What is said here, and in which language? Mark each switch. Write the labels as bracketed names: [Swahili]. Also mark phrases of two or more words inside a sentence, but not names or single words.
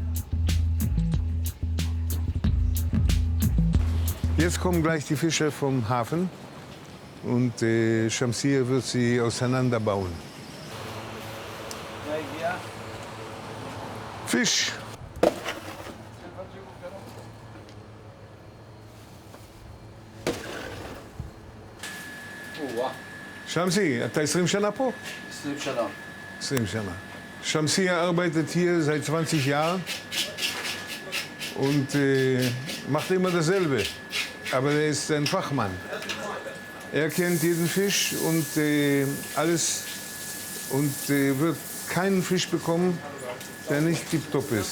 [German] Jetzt kommen gleich die Fische vom Hafen und Shamsir wird sie auseinanderbauen. Fisch. [Hebrew] שמסי, אתה 20 שנה פה? 20 שנה. 20 שנה. [German] שמסי arbeitet hier seit 20 Jahren und macht immer dasselbe. Aber er ist ein Fachmann. Er kennt jeden Fisch und alles und wird keinen Fisch bekommen, der nicht tipptopp ist.